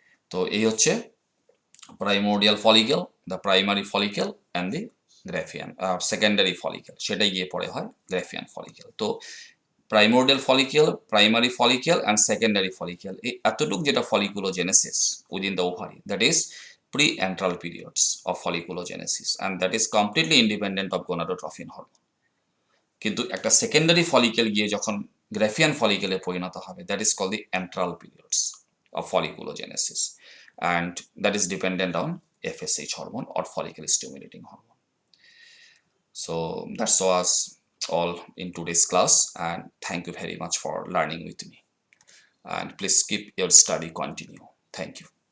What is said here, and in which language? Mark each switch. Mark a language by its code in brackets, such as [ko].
[bn] তো এই হচ্ছে primordial follicle, [en] the primary follicle and the Graafian secondary follicle, [bn] সেটাই গিয়ে পরে হয় গ্রাফিয়ান ফলিকেল। তো primordial follicle, primary follicle and secondary follicle, এই এতটুকু যেটা ফলিকুলোজেনেসিস within the ovary, [en] That is pre-antral periods of folliculogenesis, and that is completely independent of gonadotrophin hormone. [bn] কিন্তু একটা সেকেন্ডারি ফলিকেল গিয়ে যখন গ্রাফিয়ান ফলিকেলে পরিণত হবে, [en] That is call the antral periods of folliculogenesis, and that is dependent on FSH hormone or follicle stimulating hormone. So that's was all in today's class, and thank you very much for learning with me, and please keep your study continue. Thank you.